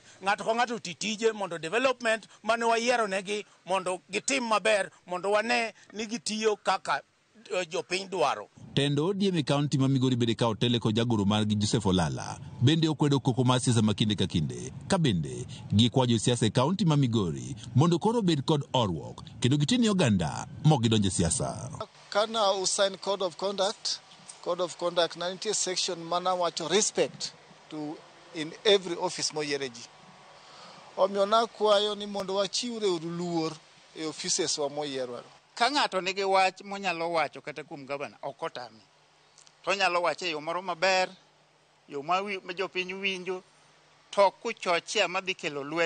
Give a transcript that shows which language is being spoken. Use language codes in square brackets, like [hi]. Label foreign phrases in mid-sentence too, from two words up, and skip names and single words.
[luo] Ng'ato ka ng'ato titije mondo development mane wayiero negi mondo gitim maber mondo wane ni gitiyo kaka jopiny dwaro. Tendo ODM e kaunti ma Migori bende ka otele ko jagoro margi Joseph Olala bende okwedo koko mar siasa ma kinde ka kinde ka bende gikwajo siasa e kaunti ma Migori mondo koro bed kod orruok kendo gitini oganda mok gidonje siasa. Kana usign [en] code of conduct [luo] 90 section mana wacho respect to [en] in every office [luo] moyiereji. Omiyo nakwayo ni mondo wachiwre luor e offices wa moyierwa. Ka ng'ato nigi wach monyalo wacho kata kuom gavana ok otame. To nyalo wacho e yo moro maber, yo ma jopiny winjo, to kuchochea madhi kelo lweny.